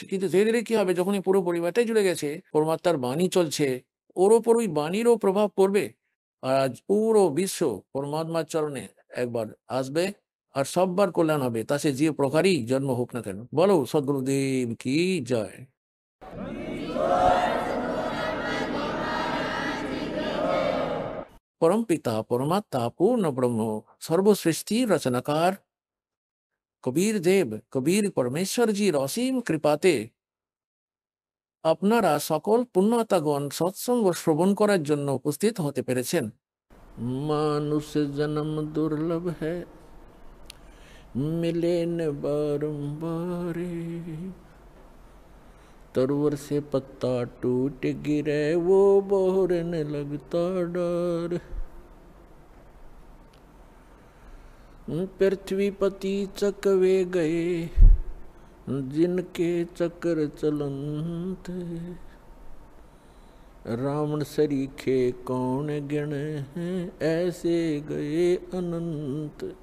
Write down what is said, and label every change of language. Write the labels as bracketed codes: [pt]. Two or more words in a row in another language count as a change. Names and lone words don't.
[bn] কিন্তু ধীরে ধীরে কি হবে, যখন এই পুরো পরিবারটাই জুড়ে গেছে, পরমাত্মার বাণী চলছে, ওর ওপর ওই বাণীরও প্রভাব পড়বে। আর আজ পুরো বিশ্ব পরমাত্মার চরণে একবার আসবে, আর সববার কল্যাণ হবে, তা সে যে প্রকারই জন্ম হোক না কেন। বলো সদ্গুরুদেব কি জয়। [hi] परम पिता परमात्मा पूर्ण ब्रह्म सर्वसृष्टि रचनाकार [bn] কবির দেব, কবির পরমেশ্বরজির অসীম কৃপাতে আপনারা সকল পুণ্যাত্মাগণ সৎসঙ্গ শ্রবণ করার জন্য উপস্থিত হতে পেরেছেন। [hi] मानुष जन्म दुर्लभ है, मिले न बारंबार, तरवर से पत्ता टूट गिरे वो बहरने लगता डर। पृथ्वीपति चकवे गए जिनके चक्र चलंत, रावण सरीखे कौन गिण हैं, ऐसे गए अनंत।